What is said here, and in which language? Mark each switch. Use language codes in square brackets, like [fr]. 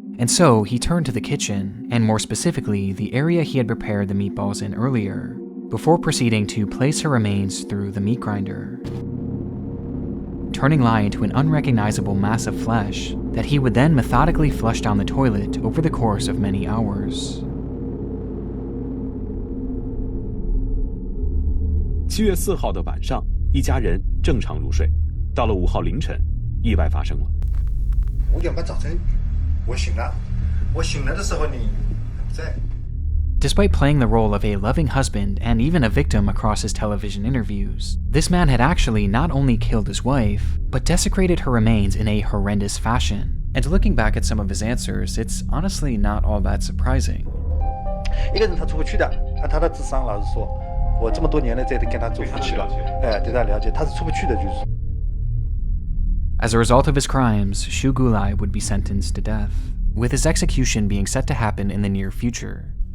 [en] And so, he turned to the kitchen, and more specifically, the area he had prepared the meatballs in earlier, before proceeding to place her remains through the meat grinder, turning Lai into an unrecognizable mass of flesh that he would then methodically flush down the toilet over the course of many hours. [zh] 7月4号的晚上，一家人正常入睡。到了5号凌晨，意外发生了。 5点半早晨，我醒了。我醒来的时候你不在。 [en] Despite playing the role of a loving husband and even a victim across his television interviews, this man had actually not only killed his wife, but desecrated her remains in a horrendous fashion. And looking back at some of his answers, it's honestly not all that surprising. [zh] 一个人他出不去的，他的智商，老实说，我这么多年了在跟他做夫妻了，对他了解，他是出不去的，就是。 [en] As a result of his crimes, Gouli would be sentenced to death, with his execution being set to happen in the near future.